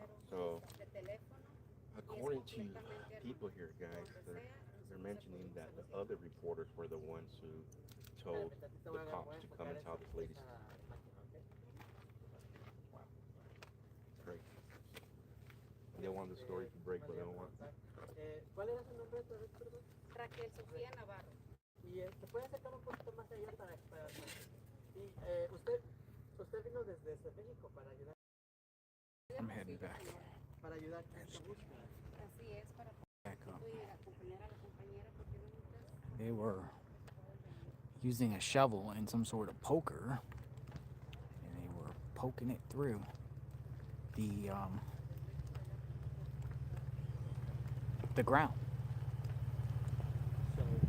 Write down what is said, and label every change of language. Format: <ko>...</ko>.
<en>So, according to people here, guys, they're mentioning that the other reporters were the ones who told the cops to come and tell this lady's. Wow. It's great. They want the story to break, but they don't want.</en> <es>¿Cuál era su nombre otra vez, perdón? Raquel Sofía Navarro. Y ¿se puede acercar un poquito más allá para y, usted vino desde México para ayudar?</es> <en>I'm heading back.</en> <es>Para ayudar en esta búsqueda. Así es, para</es> <en>Back up.</en> <es>acompañar a la compañera porque no muchas.</es> <en>They were using a shovel and some sort of poker, and they were poking it through the ground. So,</en>